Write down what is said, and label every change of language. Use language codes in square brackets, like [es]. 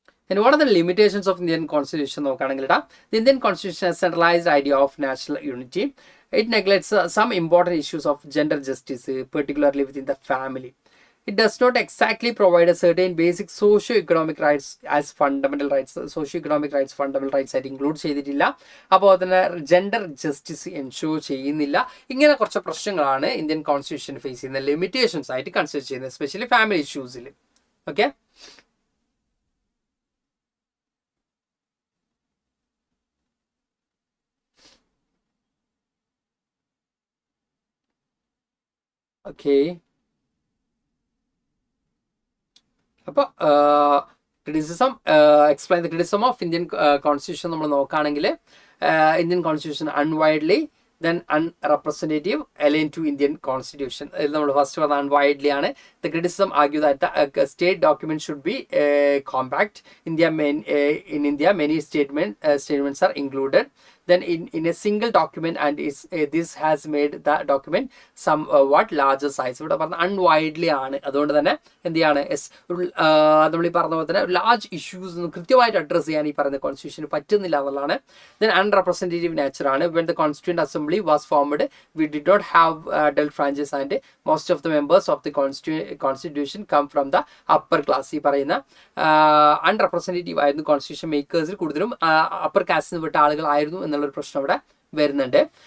[en] And what are the limitations of Indian Constitution? The Indian Constitution has a centralized idea of national unity. It neglects some important issues of gender justice, particularly within the family. It does not exactly provide a certain basic socio-economic rights as fundamental rights. [ml] Socio-economic rights, fundamental rights ആയിട്ട് include ചെയ്തിട്ടില്ല. അപ്പോൾ തന്നെ gender justice ensure ചെയ്യുന്നില്ല. ഇങ്ങനെ കുറച്ച് പ്രശ്നങ്ങളാണ് Indian constitution face ചെയ്യുന്ന limitations ആയിട്ട് കൺസിഡർ ചെയ്യുന്നത്, എസ്പെഷ്യലി ഫാമിലി ഇഷ്യൂസിൽ. Okay, okay. അപ്പോൾ criticism, [en] explain the criticism of Indian constitution [ml] നമ്മൾ നോക്കുകയാണെങ്കിൽ Indian constitution അൺവൈഡ്ലി, [en] then unrepresentative, alien to Indian Constitution. [ml] നമ്മൾ ഫസ്റ്റ് പറഞ്ഞ unwidely ആണ്. [en] The criticism argue that the state document should be compact. In India, many statements are included then in a single document, and this has made the document somewhat larger size. [ml] ഇവിടെ പറഞ്ഞ unwidely ആണ്. അതുകൊണ്ട് തന്നെ എന്ത് ചെയ്യാണ്, നമ്മൾ ഈ പറഞ്ഞ പോലെ തന്നെ ലാർജ് ഇഷ്യൂസ് കൃത്യമായിട്ട് അഡ്രസ് ചെയ്യാൻ ഈ പറയുന്ന കോൺസ്റ്റിറ്റ്യൂഷന് പറ്റുന്നില്ല എന്നുള്ളതാണ്. [en] then unrepresentative nature ആണ്. when the Constituent Assembly was formed, we did not have adult franchise and most of the members of the Constitution come from the upper class. [ml] ഈ പറയുന്ന അൺറെപ്രസെൻറ്റേറ്റീവ് ആയിരുന്നു കോൺസ്റ്റിറ്റ്യൂഷൻ മേക്കേഴ്സിൽ കൂടുതലും അപ്പർ കാസ്റ്റിൽ പെട്ട ആളുകളായിരുന്നു എന്നുള്ളൊരു പ്രശ്നം ഇവിടെ വരുന്നുണ്ട്.